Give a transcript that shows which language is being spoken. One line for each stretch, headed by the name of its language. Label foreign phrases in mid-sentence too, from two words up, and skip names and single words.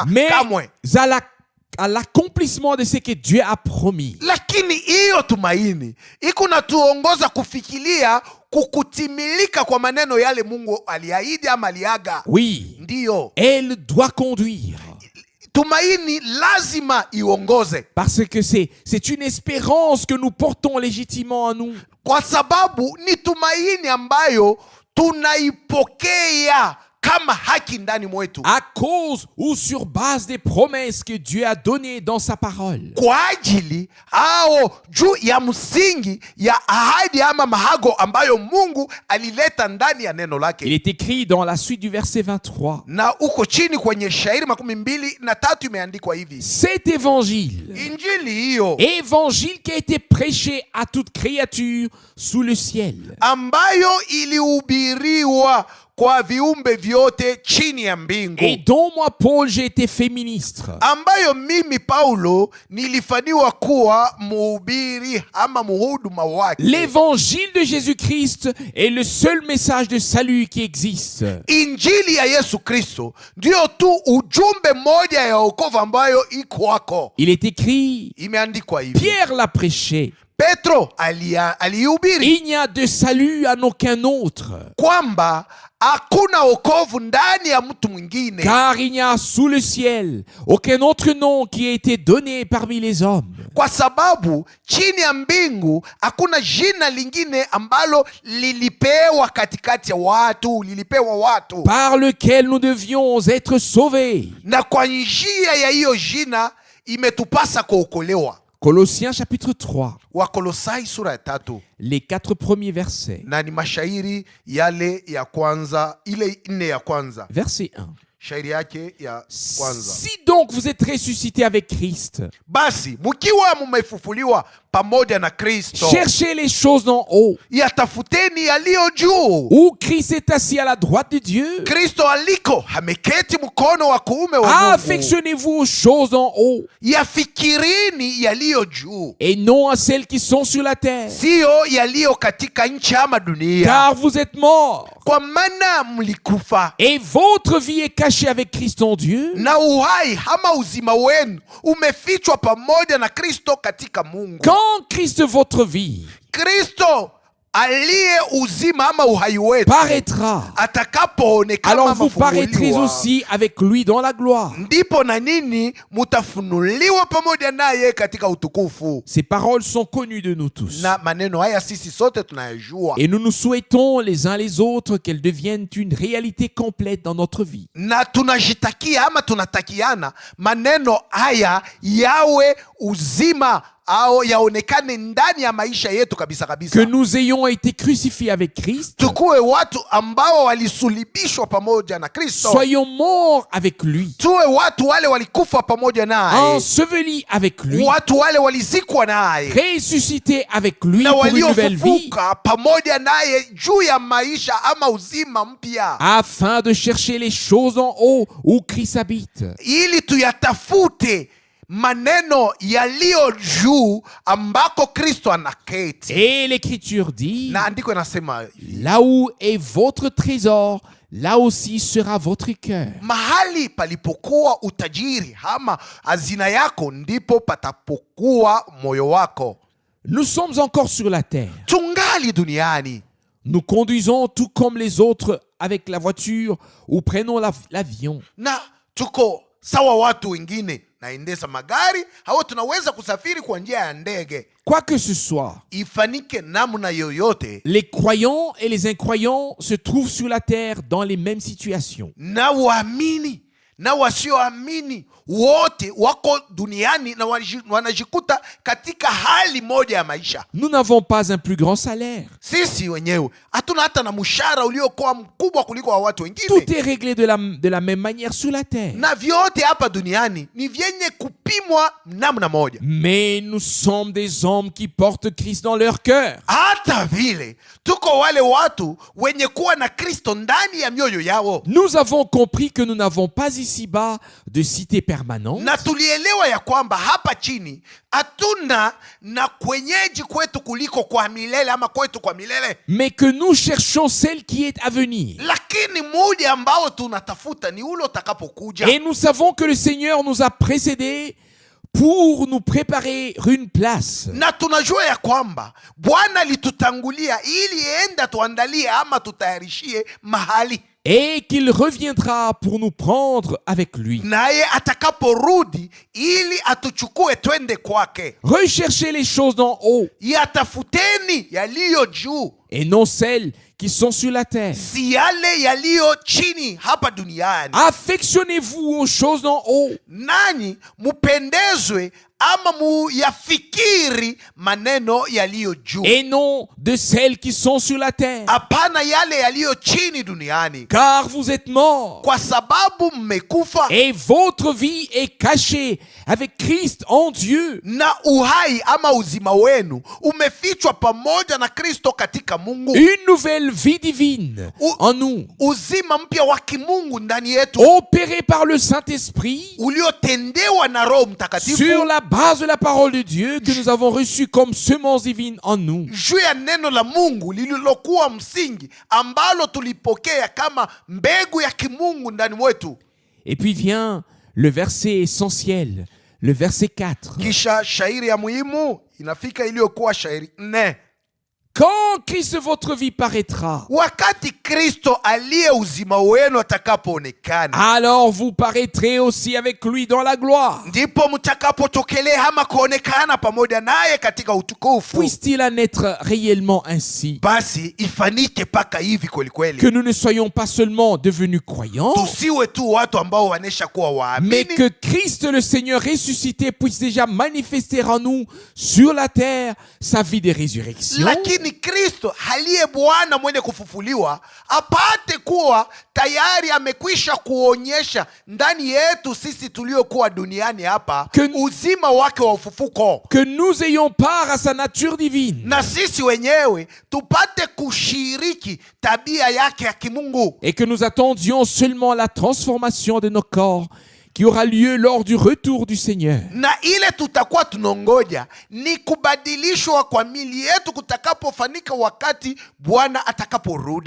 French: mais
Swahili: kamwe,
French: à l'accomplissement de ce que Dieu a promis.
Swahili: lakini hiyo tumaini iko natuongoza kufikiria kukutimilika kwa maneno yale Mungu aliahidi ama aliaga.
French: Oui,
Swahili: Ndiyo,
French: elle doit conduire.
Swahili: tumaini lazima iongoze,
French: Parce que c'est une espérance que nous portons légitimement en nous.
Swahili: kwa sababu ni tumaini ambayo tunaipokea kama haki ndani mwetu,
French: À cause ou sur base des promesses que Dieu a données dans sa parole.
Swahili: kwa ajili au juu ya msingi ya ahadi ama mahago ambayo Mungu alileta ndani ya neno
French: Il
Swahili: lake.
French: est écrit dans la suite du verset 23.
Swahili: Na uko chini kwenye shairi 23 imeandikwa hivi,
French: Cet évangile,
Swahili: injili hiyo
French: évangile qui a été prêché à toute créature sous le ciel,
Swahili: ambayo ilihubiriwa kwa viumbe vyote chini ya mbingu,
French: et dont moi, Paul, j'ai été fait ministre.
Swahili: ambayo mimi Paulo nilifaniwa kuwa mhubiri ama mhuduma wake.
French: L'évangile de Jésus-Christ est le seul message de salut qui existe.
Swahili: Injili ya Yesu Kristo ndio tu ujumbe moja ya wokovu ambayo iko wako.
French: Il est écrit,
Swahili: Imeandikwa hivi,
French: Pierre l'a prêché,
Swahili: Petro alihubiri
French: il n'y a de salut en aucun autre,
Swahili: kwamba hakuna wokovu ndani ya mtu mwingine,
French: car il n'y a sous le ciel aucun autre nom qui a été donné parmi les hommes,
Swahili: kwa sababu chini ya mbingu hakuna jina lingine ambalo lilipewa katikati ya watu, lilipewa watu,
French: par lequel nous devions être sauvés.
Swahili: na kwa njia ya hiyo jina imetupasa kuokolewa.
French: Colossiens chapitre 3,
Swahili: Wakolosai sura ya 3,
French: les 4 premiers versets.
Swahili: na ni mashairi yale ya kwanza, ile 4 ya kwanza,
French: Verset 1.
Swahili: shairi yake ya kwanza.
French: Si donc vous êtes ressuscités avec Christ,
Swahili: Basi mkiwa mumefufuliwa pamoja na Kristo,
French: cherchez les choses d'en haut,
Swahili: yatafuteni yaliyo juu,
French: où Christ est assis à la droite de Dieu.
Swahili: Kristo aliko ameketi mkono wa kuume wa Mungu.
French: Affectionnez-vous aux choses d'en haut,
Swahili: Yafikirini yaliyo juu,
French: et non à celles qui sont sur la terre,
Swahili: siyo yaliyo katika nchi ama dunia,
French: car vous êtes morts,
Swahili: kwa maana mlikufa,
French: et votre vie est cachée avec Christ en Dieu.
Swahili: na uhai ama uzima wenu umefichwa pamoja na Kristo katika Mungu.
French: Quand Christ, votre vie,
Swahili: Kristo aliye uzima ama uhai wetu
French: paraîtra,
Swahili: atakapoonekana
French: alors
Swahili: ama
French: vous paraîtrez
Swahili: kufunuliwa,
French: aussi avec lui dans la gloire.
Swahili: ndipo na nini mutafunuliwa pamoja naye katika utukufu.
French: Ces paroles sont connues de nous tous.
Swahili: Na maneno haya sisi sote tunayajua,
French: Et nous nous souhaitons les uns les autres qu'elles deviennent une réalité complète dans notre vie.
Swahili: na tunajitakia ama tunatakiana maneno haya yawe uzima au yaonekane ndani ya maisha yetu kabisa kabisa.
French: Que nous ayons été crucifiés avec Christ,
Swahili: Tukuwe watu ambao walisulibishwa pamoja na Kristo,
French: soyons morts avec lui,
Swahili: tuwe watu wale walikufa pamoja naye,
French: ensevelis avec lui,
Swahili: watu wale walizikwa naye,
French: ressuscités avec lui
Swahili: na
French: pour une nouvelle vie,
Swahili: waliofufuka pamoja naye juu ya maisha ama uzima mpya,
French: afin de chercher les choses en haut où Christ habite.
Swahili: ili tuyatafute maneno yaliyo juu ambako Kristo anaketi.
French: Et l'Écriture dit,
Swahili: Na andiko inasema
French: là où est votre trésor, là aussi sera votre cœur.
Swahili: mahali palipokuwa utajiri ama hazina yako ndipo patapokuwa moyo wako.
French: Nous sommes encore sur la terre.
Swahili: Tungali duniani,
French: Nous conduisons tout comme les autres avec la voiture ou prenons l'avion.
Swahili: na tuko sawa watu wengine naendesha magari au tunaweza kusafiri kwa njia ya ndege.
French: Quoi que ce soit,
Swahili: Ifanike namna yoyote,
French: les croyants et les incroyants se trouvent sur la terre dans les mêmes situations.
Swahili: na waamini na wasioamini wote wako duniani na wanajikuta katika hali moja ya maisha.
French: Nous n'avons pas un plus grand salaire.
Swahili: Sisi wenyewe hatuna hata na mshahara uliokuwa mkubwa kuliko wa watu wengine,
French: Tout est réglé de la même manière sur la terre.
Swahili: na vyote hapa duniani ni vyenye kupimwa namna moja.
French: Mais nous sommes des hommes qui portent Christ dans leur cœur.
Swahili: Hata vile tuko wale watu wenye kuwa na Kristo ndani ya mioyo yao,
French: Nous avons compris que nous n'avons pas ici-bas de cité permanente,
Swahili: na tulielewa ya kwamba hapa chini hatuna na kwenyeji kwetu kuliko kwa milele ama kwetu kwa milele,
French: mais que nous cherchons celle qui est à venir.
Swahili: lakini muda ambao tunatafuta ni ule utakapokuja.
French: Et nous savons que le Seigneur nous a précédés pour nous préparer une place.
Swahili: Na tunajua ya kwamba Bwana alitutangulia ili enda tuandalie ama tutayarishie mahali,
French: Et qu'il reviendra pour nous prendre avec lui.
Swahili: naye atakaporudi ili atuchukue twende kwake.
French: Recherchez les choses d'en haut
Swahili: Yatafuteni yaliyo juu,
French: et non celles qui sont sur la terre.
Swahili: si yale yaliyo chini hapa duniani.
French: Affectionnez-vous aux choses d'en haut,
Swahili: Nanyi mupendezwe ama muyafikiri maneno yaliyo juu,
French: et non de celles qui sont sur la terre.
Swahili: hapana yale yaliyo chini duniani,
French: Car vous êtes morts,
Swahili: kwa sababu mmekufa,
French: et votre vie est cachée avec Christ en Dieu.
Swahili: na uhai ama uzima wenu umefichwa pamoja na Kristo katika cha Mungu,
French: une nouvelle vie divine en nous,
Swahili: uzima mpya wa kimungu ndani yetu,
French: opérée par le Saint-Esprit,
Swahili: uliotendewa na Roho Mtakatifu,
French: sur la base de la parole de Dieu que nous avons reçue comme semence divine en nous.
Swahili: juu ya neno la Mungu lililokuwa msingi ambalo tulipokea kama mbegu ya kimungu ndani mwetu.
French: Et puis vient le verset essentiel, le verset 4.
Swahili: Kisha shairi ya muhimu inafika iliyokuwa shairi 4.
French: Quand Christ votre vie paraîtra,
Swahili: Wakati Kristo aliye uzima wenu atakapoonekana,
French: alors vous paraîtrez aussi avec lui dans la gloire.
Swahili: ndipo mtakapotokelea ama kuonekana pamoja naye katika utukufu.
French: Puisse-t-il en être réellement ainsi,
Swahili: Basi ifanike paka hivi kweli
French: que
Swahili: kweli,
French: nous ne soyons pas seulement devenus croyants,
Swahili: tusiwe tu watu ambao wanesha kuwa
French: mais
Swahili: waamini,
French: que Christ le Seigneur ressuscité puisse déjà manifester en nous sur la terre sa vie de résurrection,
Swahili: lakini Kristo aliye Bwana mwenye kufufuliwa apate kuwa tayari amekwisha kuonyesha ndani yetu sisi tuliokuwa duniani hapa uzima wake wa ufufuko,
French: que nous ayons part à sa nature divine,
Swahili: na sisi wenyewe tupate kushiriki tabia yake ya kimungu,
French: et que nous attendions seulement la transformation de nos corps qui aura lieu lors du retour du Seigneur.
Swahili: na ile tutakuwa tunongoja ni kubadilishwa kwa mili yetu kutakapofanika wakati Bwana atakaporudi.